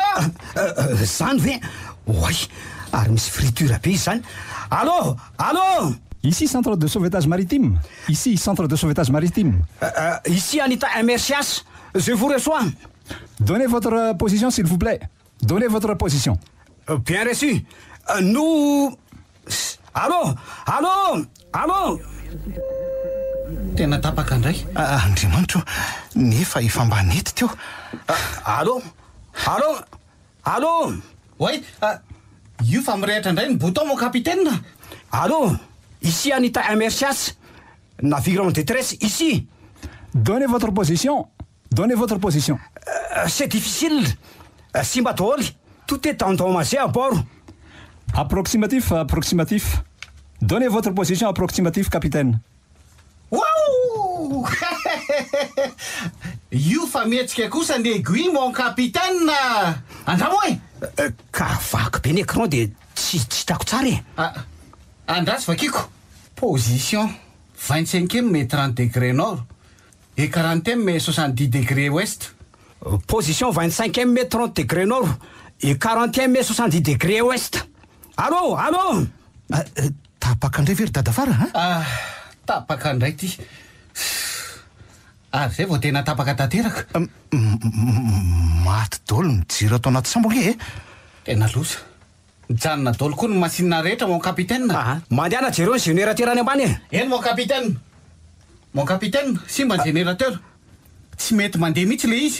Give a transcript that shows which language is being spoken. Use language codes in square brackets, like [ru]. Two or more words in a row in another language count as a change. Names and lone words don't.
[mg] zany ve oay ary misy friture be izy zany allô [fr] Ici, centre de sauvetage maritime. Ici, centre de sauvetage maritime. Ici, Anita MRCH. Je vous reçois. Donnez votre position, s'il vous plaît. Donnez votre position. Bien reçu. Nous... Allô. [mg] Tena tapaka indray. Andriamanitro, nefa efa mba nety teo. Allô. Oay, io fa mirehatra indray ny bouton [fr] mon capitaine. Allô. Ici, Anita MRCH. Navire en détresse, ici. Donnez votre position. C'est difficile. Simbatol. Tout est endommagé à bord. Approximatif. Donnez votre position approximative, capitaine. Wow! [mg] Io fa mihetsika kosa ny aiguille [fr] mon capitaine. [mg] Andramo e. Ka vaky be ny écran dia tsy hitako tsara Andraso vakiko. [fr] Position 25e mais 30 degrés nord et 40e mais 70 degrés ouest. Position 25e mais 30 degrés nord et 40e mais 70 degrés ouest. [mg] Allô. Tapaka indray very dadafara Tapaka indray ty. Ary zay vao tena tapaka tanteraka. Maty dolo ny jiro atao anaty sambo e. Tena loza. Mijanona dolo koa ny masinina rehetra [fr] mon capitaine. [mg] Mandeana jero ny générateur any ambany [fr] Eny mon capitaine. Mon capitaine, [mg] simba ny générateur. Tsy mety mandeha mihitsy le izy.